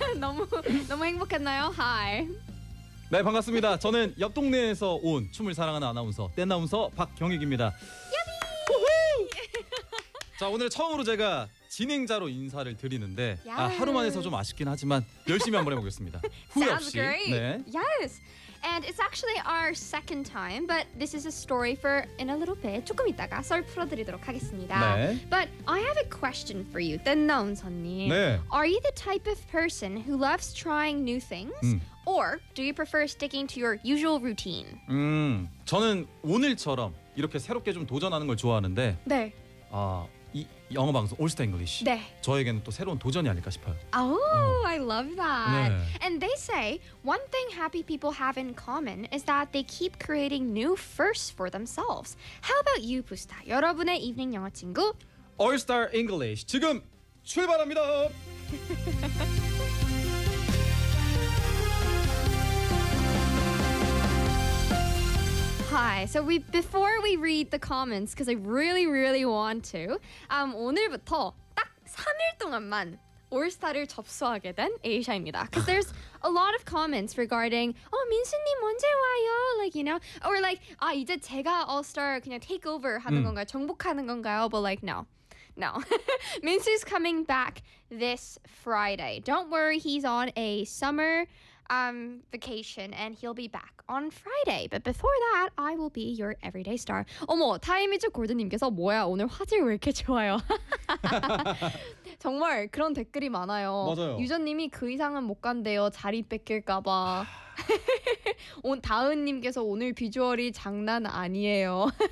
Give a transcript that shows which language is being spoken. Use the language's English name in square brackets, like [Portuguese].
[Korean] 너무 행복했나요? 하이. 네, 반갑습니다. 저는 옆 동네에서 온 춤을 사랑하는 아나운서, 댄나운서 박경익입니다. 야비! 자, 오늘 처음으로 제가 진행자로 인사를 드리는데, 아, 하루 만에서 좀 아쉽긴 하지만 열심히 한번 해보겠습니다. 후회 없이. [English] Sounds great. [Korean] 네. [English] Yes. And it's actually our second time, but this is a story for in a little bit. [Korean] 조금 이따가 썰 풀어드리도록 하겠습니다. 네. [English] But I have a question for you, 댄나운서님. [Korean] 네. [English] Are you the type of person who loves trying new things? Or do you prefer sticking to your usual routine? [Korean] 저는 오늘처럼 이렇게 새롭게 좀 도전하는 걸 좋아하는데, 네. 이 영어 방송 올스타 잉글리시 네. 저에게는 또 새로운 도전이 아닐까 싶어요. [English] Oh, I love that. [Korean] 네. [English] And they say one thing happy people have in common is that they keep creating new firsts for themselves. How about you, 부스타? [Korean] 여러분의 이브닝 영어 친구 올스타 잉글리시 지금 출발합니다. [English] 하이. So before we read the comments, because I really, really want to, 오늘부터 딱 3일 동안만 올스타를 접수하게 된 에이샤입니다. Because there's a lot of comments regarding, 어, 민수님 언제 와요? [Korean] Like, you know, or like, 아, 이제 제가 올스타 그냥 take over 하는 건가요? [English] 정복하는 건가요? But like, no. No. Minsu's coming back this Friday. Don't worry, he's on a summer vacation and he'll be back on Friday. But before that, I will be your everyday star. [Korean] 어머, 타이미즈 골드님께서 뭐야, 오늘 화질 왜 이렇게 좋아요? 정말 그런 댓글이 많아요. 맞아요. 유저님이 그 이상은 못 간대요. 자리 뺏길까봐. 다은님께서 오늘 비주얼이 장난 아니에요.